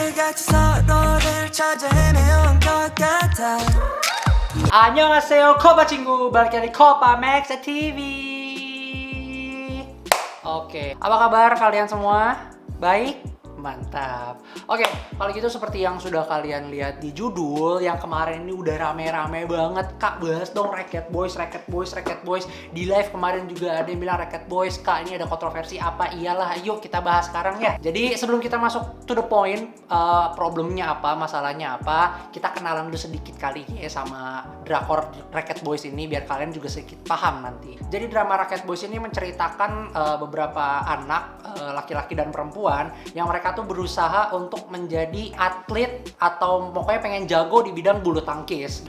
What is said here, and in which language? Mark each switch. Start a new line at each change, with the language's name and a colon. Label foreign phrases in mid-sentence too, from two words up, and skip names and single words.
Korean: 같이 서로를 찾아 헤매온 것 같아. 안녕하세요, Kopa 친구.
Indonesian: Balik lagi Kopa Max TV. Oke, apa kabar kalian semua? Baik? Mantap. Oke, kalau gitu seperti yang sudah kalian lihat di judul, yang kemarin ini udah rame-rame banget. Kak, bahas dong Racket Boys, Racket Boys, Racket Boys. Di live kemarin juga ada yang bilang Racket Boys, Kak ini ada kontroversi apa? Iyalah, yuk kita bahas sekarang ya. Jadi sebelum kita masuk
English: to the point,
Indonesian: problemnya apa, masalahnya apa, kita kenalan dulu sedikit kali ya sama drakor Racket Boys ini, biar kalian juga sedikit paham nanti. Jadi drama Racket Boys ini menceritakan beberapa anak, laki-laki dan perempuan, yang mereka tuh berusaha untuk menjadi atlet atau pokoknya pengen jago di bidang bulu tangkis.